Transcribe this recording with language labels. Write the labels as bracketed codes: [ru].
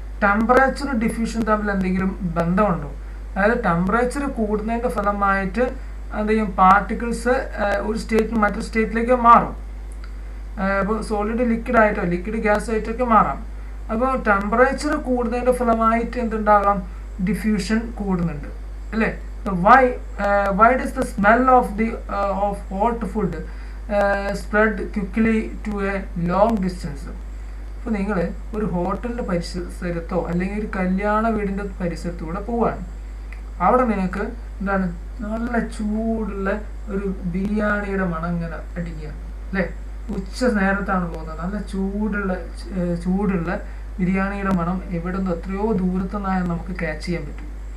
[ml] Temperature diffusion തമ്മിൽ എന്തെങ്കിലും ബന്ധമുണ്ടോ? അതായത് ടെമ്പറേച്ചർ കൂടുന്നതിൻ്റെ ഫലമായിട്ട് എന്ത് ചെയ്യും, പാർട്ടിക്കിൾസ് ഒരു സ്റ്റേറ്റിൽ മറ്റൊരു സ്റ്റേറ്റിലേക്ക് മാറും. അപ്പോൾ സോളിഡ് ലിക്വിഡ് ആയിട്ടോ ലിക്വിഡ് ഗ്യാസ് ആയിട്ടൊക്കെ മാറാം. അപ്പോൾ ടെമ്പറേച്ചർ കൂടുന്നതിൻ്റെ ഫലമായിട്ട് എന്തുണ്ടാകാം, ഡിഫ്യൂഷൻ കൂടുന്നുണ്ട് അല്ലേ. [en] why does the smell of hot food spread quickly to a long distance? [ml] അപ്പോൾ നിങ്ങൾ ഒരു ഹോട്ടലിൻ്റെ പരിസരത്തോ അല്ലെങ്കിൽ ഒരു കല്യാണ വീടിൻ്റെ പരിസരത്തൂടെ പോവാണ്. അവിടെ നിങ്ങൾക്ക് എന്താണ്, നല്ല ചൂടുള്ള ഒരു ബിരിയാണിയുടെ മണം ഇങ്ങനെ അടിക്കുക അല്ലേ. ഉച്ച നേരത്താണ് പോകുന്നത്, നല്ല ചൂടുള്ള ബിരിയാണിയുടെ മണം എവിടെ നിന്ന് എത്രയോ ദൂരത്തു നിന്നായാലും നമുക്ക് ക്യാച്ച് ചെയ്യാൻ പറ്റും.